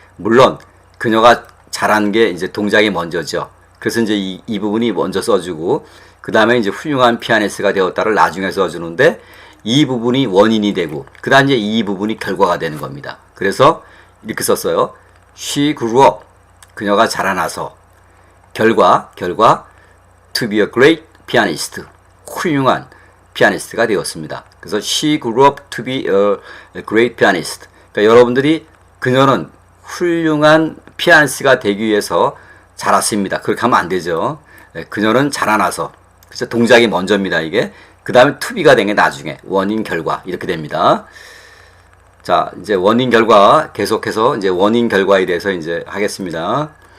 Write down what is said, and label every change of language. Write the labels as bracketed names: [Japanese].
[Korean] 물론 그녀가 잘한 게 이제 동작이 먼저죠. 그래서 이제 이 부분이 먼저 써주고, 그 다음에 이제 훌륭한 피아니스트가 되었다를 나중에 써주는데, 이 부분이 원인이 되고, 그 다음 이제 이 부분이 결과가 되는 겁니다. 그래서 이렇게 썼어요. [English] She grew up. [Korean] 그녀가 자라나서. 결과 [English] to be a great pianist. [Korean] 훌륭한 피아니스트가 되었습니다. 그래서 [English] she grew up to be a great pianist. [Korean] 그러니까 여러분들이 그녀는 훌륭한 피아니스트가 되기 위해서 자랐습니다. 그렇게 하면 안 되죠. 그녀는 자라나서. 그래서 동작이 먼저입니다, 이게. 그 다음에 to be가 된 게 나중에. 원인, 결과. 이렇게 됩니다. 자, 이제 원인, 결과. 계속해서 이제 원인, 결과에 대해서 이제 하겠습니다.